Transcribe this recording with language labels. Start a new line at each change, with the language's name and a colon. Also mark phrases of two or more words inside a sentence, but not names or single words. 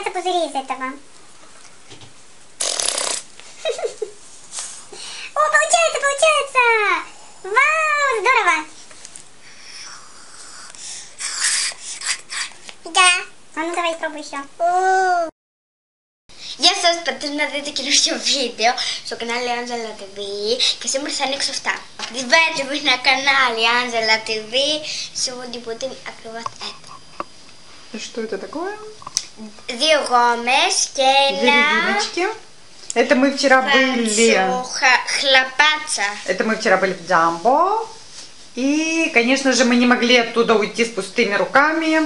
Russian: бери из этого. О, получается! Вау, здорово! Да. А ну давай пробуй еще.
Greek: Γεια σας, πατήστε να δείτε καινούργιο βίντεο στο κανάλι Angela TV και σήμερα θα ανοίξω αυτά.
Russian: Активируйте вы на канале Angela TV. Сегодня будем открывать это. И что это такое? Две гомес и резиночки. Это мы вчера были. Хлопаться. Это мы вчера были в Джамбо. И, конечно же, мы не могли оттуда уйти с пустыми руками.